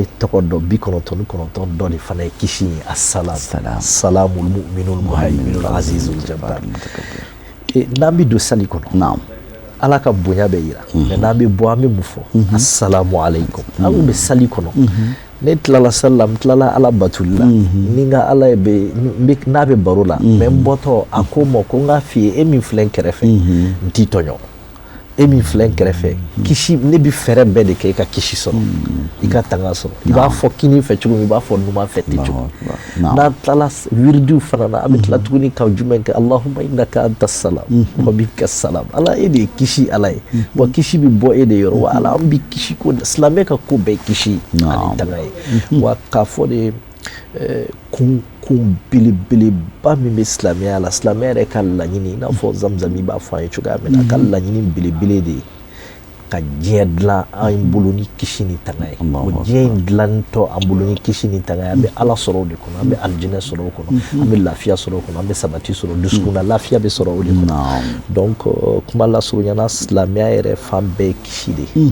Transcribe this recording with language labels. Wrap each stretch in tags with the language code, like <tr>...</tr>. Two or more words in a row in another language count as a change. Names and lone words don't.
<bm>tɔgɔ dɔ 99 dɔ de fana ye kisi ye</bm> <ar>السلام المؤمن المهيمن العزيز الجبار</ar> <bm>n'an bɛ don sali kɔnɔ Ala ka bonya bɛ yira mais n'an bɛ bɔ an bɛ mun fɔ</bm> <ar>السلام عليكم</ar> <bm>an bɛ sali kɔnɔ ne tilala salam tilala Ala batuli la ni n ka Ala n'a bɛ baro la mais n bɔtɔ a ko n ma ko n k'a f'i ye e min filɛ n kɛrɛfɛ n t'i tɔɲɔ e min filɛ n kɛrɛfɛ kisi ne bɛ fɛɛrɛ bɛɛ de kɛ i ka kisi sɔrɔ i ka tanga sɔrɔ i b'a fɔ kini fɛ cogo min i b'a fɔ numan fɛ ten cogo n'an tilala wiridiw fana na an bɛ tila tuguni ka jumɛn kɛ</bm> <ar>اللهم إنك أنت السلام ومنك السلام</ar> <bm>Ala e de ye kisi Ala ye wa kisi bɛ bɔ e de yɔrɔ wa Ala an bɛ kisi ko silamɛ ka ko bɛɛ kisi ani tanga ye wa k'a fɔ de kun belebeleba min bɛ silamɛya la silamɛya yɛrɛ ka laɲini i n'a fɔ zamzam i b'a fɔ an ye cogoya min na a ka laɲini belebele de ye ka diɲɛ dilan an bolo ni kisi ni tanga ye o diɲɛ in dilantɔ an bolo ni kisi ni tanga ye an bɛ Ala sɔrɔ o de kɔnɔ an bɛ alijinɛ sɔrɔ o kɔnɔ an bɛ lafiya sɔrɔ o kɔnɔ an bɛ sabati sɔrɔ dusukunna lafiya bɛ sɔrɔ o de kɔnɔ donc kuma lasurunyana silamɛya yɛrɛ fan bɛɛ ye kisi de</bm>